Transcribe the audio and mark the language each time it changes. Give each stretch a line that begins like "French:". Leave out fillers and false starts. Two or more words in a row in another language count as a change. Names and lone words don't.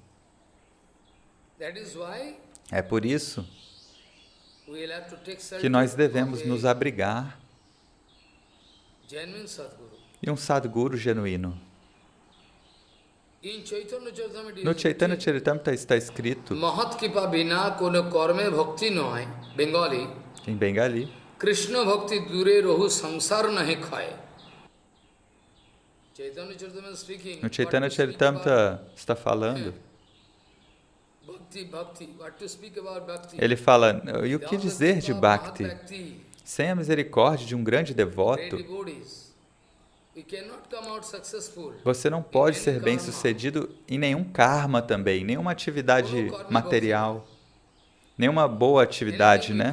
Portuguese: É por isso que nós devemos nos abrigar em um Sadguru genuíno. No Chaitanya Charitamrita está escrito, em Bengali,
Bangla: কৃষ্ণ ভক্তি দূরে রহু সংসার নাহি খায়.
Portuguese: No Chaitanya Charitamrita está falando, ele fala, e o que dizer de Bhakti? Sem a misericórdia de um grande devoto, você não pode ser bem-sucedido em nenhum karma também, nenhuma atividade material, nenhuma boa atividade, né?